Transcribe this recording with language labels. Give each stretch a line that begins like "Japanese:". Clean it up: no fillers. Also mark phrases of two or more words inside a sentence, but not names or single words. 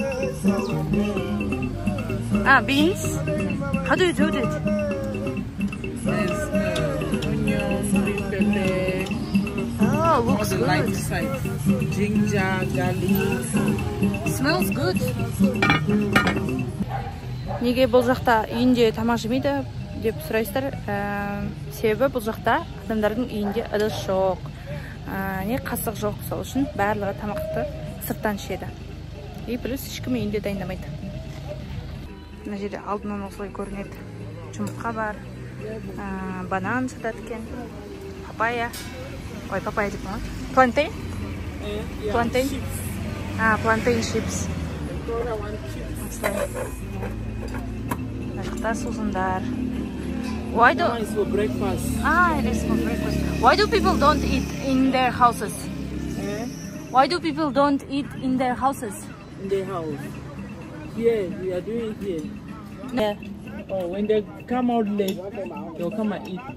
English: Beans? How do you do that? There's onion, green pepper. Oh, looks good. Light inside. Ginger, garlic. Smells good.
Kazakh: Неге бұл жақта үйінде тамақ жемейді деп сұрайсыздар? Себебі бұл жақта адамдардың үйінде ыдыс жоқ, қасық жоқ, сол үшін барлығы тамақты сырттан ішеді. И плюс ешкім үйінде дайындамайды. Мына жерде алдынан осылай көрінеді. Жұмыртқа бар, банан сатады екен, папайя. Ой, папайя деп ма? Плантейн? Плантейн?
English: plantain chips.
Kazakh: Жақта сузындар.
English: Why do? It's for breakfast. It is for breakfast. Why do people don't eat in their houses? Why do people don't eat in their houses? In the house. Here, we are doing it here. Yeah. Oh, when they come out late, they'll come and eat.